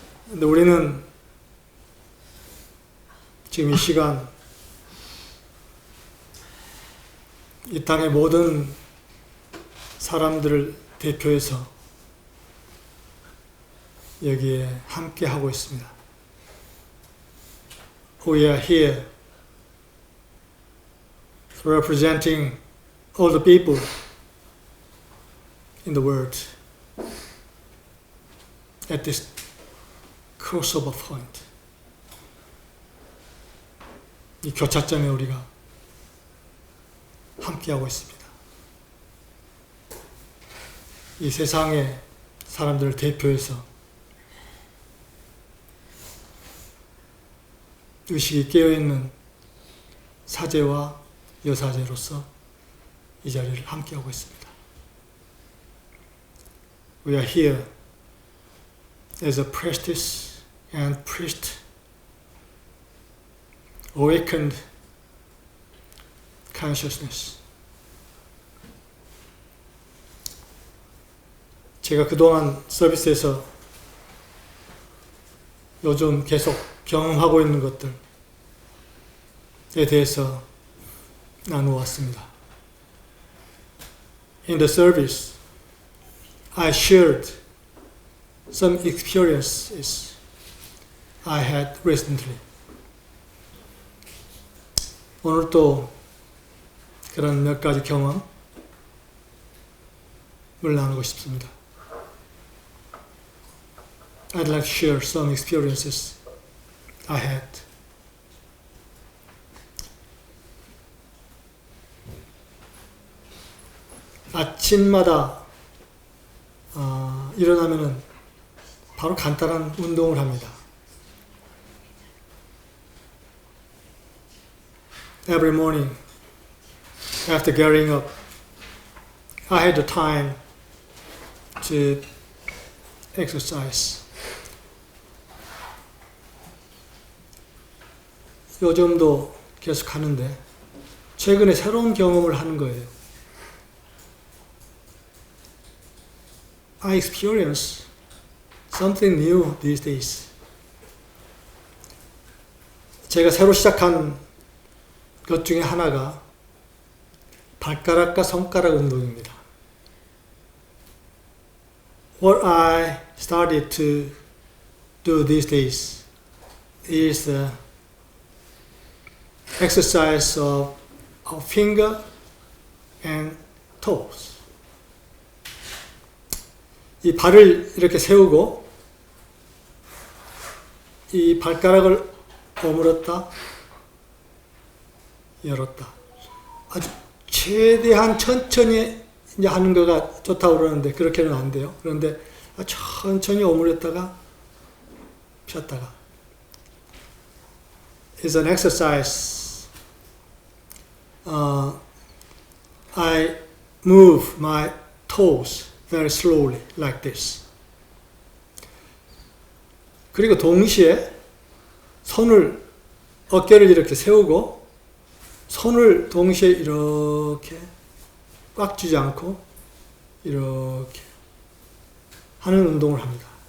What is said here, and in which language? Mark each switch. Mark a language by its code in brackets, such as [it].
[ko] 근데 우리는 지금 이 시간 이 땅의 모든 사람들을 대표해서 여기에 함께 하고 있습니다. [en] We are here representing all the people in the world at this crossover point. [ko] 이 교차점에 우리가 함께하고 있습니다. 이 세상의 사람들을 대표해서 의식이 깨어있는 사제와 여사제로서 이 자리를 함께하고 있습니다. [en] We are here as a priestess and priest, awakened consciousness. [ko] 제가 그동안 서비스에서 요즘 계속 경험하고 있는 것들에 대해서 나누었습니다. [en] In the service, I shared some experiences I had recently. [ko] 오늘 또 그런 몇 가지 경험을 나누고 싶습니다. [en] I'd like to share some experiences I had. [ko] 아침마다 일어나면은 바로 간단한 운동을 합니다. [en] Every morning, after getting up, I had the time to exercise. [ko] 요즘도 계속 하는데 최근에 새로운 경험을 하는 거예요. [en] I experience something new these days. [ko] 제가 새로 시작한 것 중에 하나가 발가락과 손가락 운동입니다. [en] What I started to do these days is exercise of finger and toes. [ko] 이 발을 이렇게 세우고 이 발가락을 오므렸다 열었다. 아주 최대한 천천히 이제 하는 거가 좋다고 그러는데 그렇게는 안 돼요. 그런데 천천히 오므렸다가 폈다가. [en] It's an exercise. I move my toes very slowly like this. [ko] 그리고 동시에 손을 어깨를 이렇게 세우고 손을 동시에 이렇게 꽉 쥐지 않고 이렇게 하는 운동을 합니다.